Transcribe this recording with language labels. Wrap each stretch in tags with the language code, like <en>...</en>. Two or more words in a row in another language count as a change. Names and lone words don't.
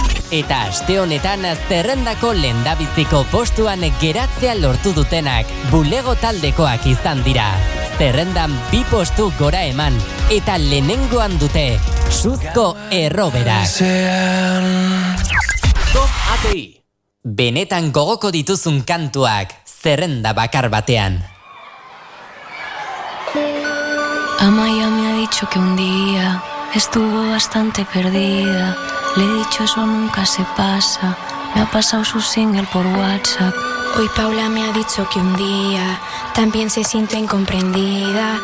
<eu>eta aste honetan zerrendako lehendabiziko postuan geratzea lortu dutenak bulego taldekoak izan dira. Zerrendan 2 postu gora eman eta lehenengoan dute Suzko Erroberak. Top ATI. Benetan gogoko dituzun kantuak zerrenda bakar batean.</eu> <es>Amaya me ha dicho que un día estuvo bastante perdida. Le he dicho eso nunca se pasa. Me ha pasado su single por WhatsApp. Hoy Paula me ha dicho que un día también se siente incomprendida.</es>